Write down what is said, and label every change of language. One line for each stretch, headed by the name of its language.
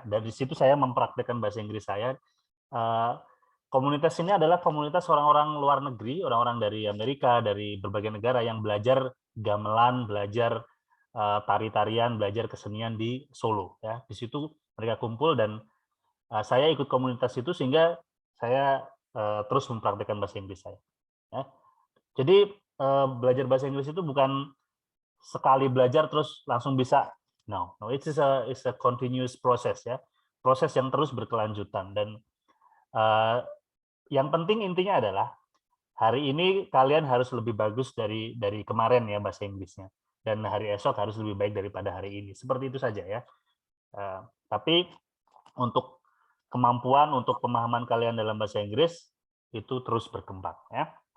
Indonesian: Dari situ saya mempraktekkan bahasa Inggris saya. Komunitas ini adalah komunitas orang-orang luar negeri, orang-orang dari Amerika, dari berbagai negara yang belajar gamelan, belajar tari-tarian, belajar kesenian di Solo ya. Di situ mereka kumpul dan saya ikut komunitas itu sehingga saya terus mempraktikkan bahasa Inggris saya ya. Jadi belajar bahasa Inggris itu bukan sekali belajar terus langsung bisa.
English: No, it's a continuous process ya.
Indonesian: Proses yang terus berkelanjutan, dan yang penting intinya adalah hari ini kalian harus lebih bagus dari kemarin ya bahasa Inggrisnya, dan hari esok harus lebih baik daripada hari ini. Seperti itu saja ya. Tapi untuk kemampuan, untuk pemahaman kalian dalam bahasa Inggris itu terus berkembang ya.